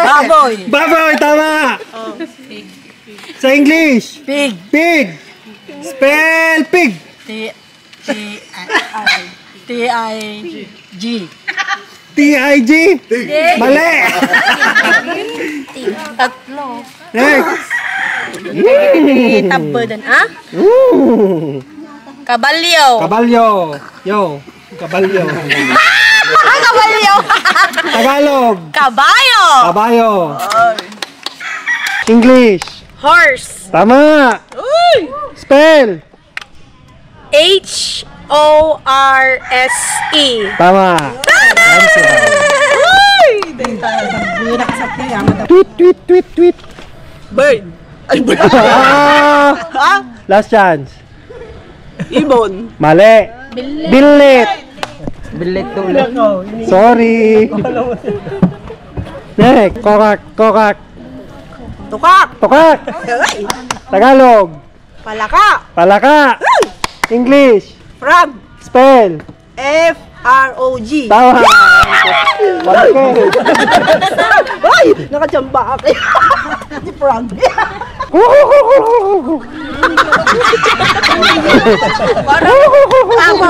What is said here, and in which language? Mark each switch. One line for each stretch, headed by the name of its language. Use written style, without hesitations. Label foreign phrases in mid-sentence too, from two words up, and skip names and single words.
Filipino: Baboy. Baboy, tama! Sa English.
English: Pig. Pig. Spell pig. T-I-G. T-I-G. Mali.
Filipino: Tatlo.
English: Next.
Iloko: Tabadan, ah? Kabalyo. Kabalyo. Yo. Kabalyo. Kabalyo.
Filipino: Tagalog. Kabayo. Kabayo. English.
English: Horse.
Filipino: Tama. Spell.
English: H-O-R-S-E.
Filipino: Tama. Tweet, tweet, tweet, tweet.
English: Bird. Ay, bird. Last chance.
Filipino: Ibon.
Iloko: Mali. Billit. Bilit ulit.
English: Sorry. Next. Kokak, kokak.
Iloko: Tukak. Tukak.
Filipino: Tagalog. Palaka. Palaka. English.
English: Frog. Spell. F-R-O-G.
Filipino: Tama. Malaki. Ay! Nakachamba ako. Si Frog. Tabo.